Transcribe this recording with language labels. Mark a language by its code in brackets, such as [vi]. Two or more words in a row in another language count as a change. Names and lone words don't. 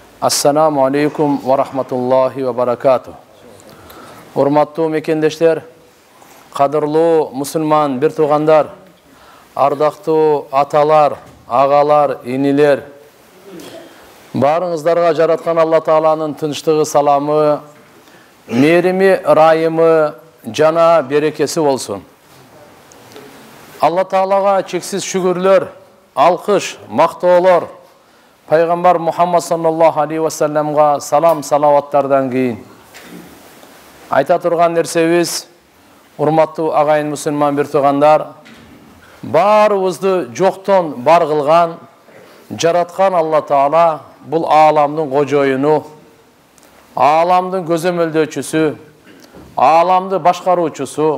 [ar] السلام عليكم ورحمة الله وبركاته. [ky] Урматтуу мекендештер, кадырлуу мусулман бир туугандар, ардактуу аталар, агалар, инилер, баарыңыздарга жараткан Алла Тааланын тынчтыгы, саламы, мээрими, ырайымы жана берекеси болсун. Алла Таалага чексиз шүгүрлөр, алкыш, мактоолор Пайгамбар Мухаммад [ar] صلى الله عليه وسلم [ky] салам салаваттардан кийин айта турган нерсебиз, урматтуу агайын мусулман бир туугандар, баарыбызды жоктон бар кылган, жараткан Алла Таала бул ааламдын кожоюну, ааламдын көзөмөлдөөчүсү, ааламды башкаруучусу.